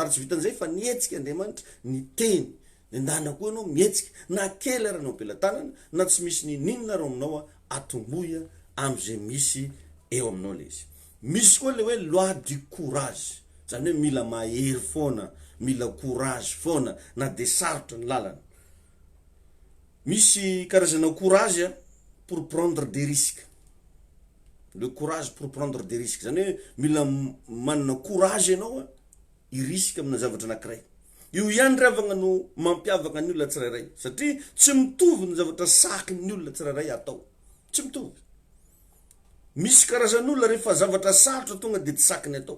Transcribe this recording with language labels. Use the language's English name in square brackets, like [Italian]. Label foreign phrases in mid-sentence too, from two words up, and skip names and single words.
[Malagasy] Ary tsy vitan'izay fa nietsika Andriamanitra ny teny. Ndana koa anao mietsika na kely aranao am-pelantanana na tsy misy ninina ro aminao atomboya am'izay misy eo aminao le izy. Misy koa le hoe [French] loi du courage. [Malagasy] Zany hoe mila mahery foana, mila courage foana na de sarotra ny lalana. Misy karazana [French] courage pour prendre des risques. Le courage pour prendre des risques. [Malagasy] Zany hoe mila manana courage ianao i-risque amina zavatra anankiray. Io ihany ravagna no mampiavaka ny olona tsirairay. Satria tsy mitovy ny zavatra sakin'ny olona tsirairay atao. Tsy mitovy. Misy karazan'olona rehefa zavatra sarotra tonga de tsy sakiny atao.